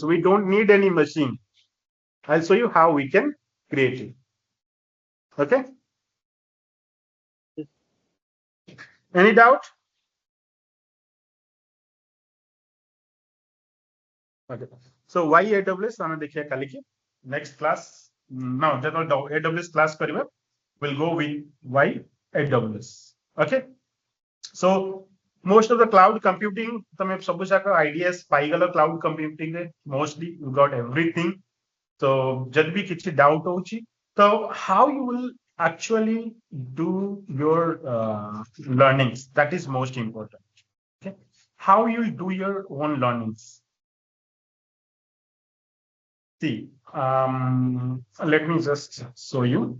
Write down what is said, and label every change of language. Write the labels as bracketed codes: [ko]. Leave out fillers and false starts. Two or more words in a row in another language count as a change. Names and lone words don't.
[en] We don't need any machine. I'll show you how we can create it. Okay. Any doubt? Okay. So why AWS? [or] ଆମେ ଦେଖିବା କାଲିକି [en] next class. No, [or] ଯେତେବେଳେ AWS class କରିବା, [en] we'll go with why AWS. Okay. So most of the cloud computing, [or] ତମେ ସବୁ ଯାକ ideas ପାଇଗଲ [en] cloud computing [or] ରେ [en] mostly you got everything. [or] So ଯଦି ବି କିଛି doubt ହଉଛି, [en] so how you will actually do your learnings? That is most important. Okay. How you will do your own learnings? See, let me just show you.